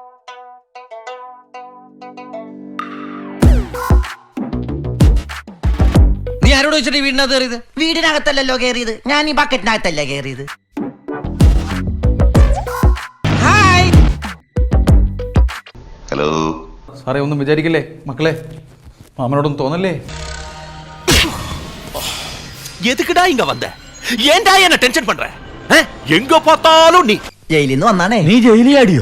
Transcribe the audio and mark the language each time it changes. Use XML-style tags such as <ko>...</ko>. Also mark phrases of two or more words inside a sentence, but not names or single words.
<ml>നീ ആരോട് വെച്ചിട്ട് വീടിനകത്ത് കയറിയത്? വീടിനകത്തല്ലല്ലോ കയറിയത്, ഞാൻ ഈ ബക്കറ്റിനകത്തല്ല കയറിയത്. ഹലോ സാറേ, ഒന്നും വിചാരിക്കില്ലേ മക്കളെ, മാമനോടൊന്നും തോന്നല്ലേ?</ml> <ta>எதுக்குடா இங்க வந்த? ஏன்டா என்ன டென்ஷன் பண்ற? எங்க பார்த்தாலும் நீ</ta> <ml>ജയിലിൽ നിന്ന് വന്നാണേ. നീ ജയിലിയാടിയോ?</ml>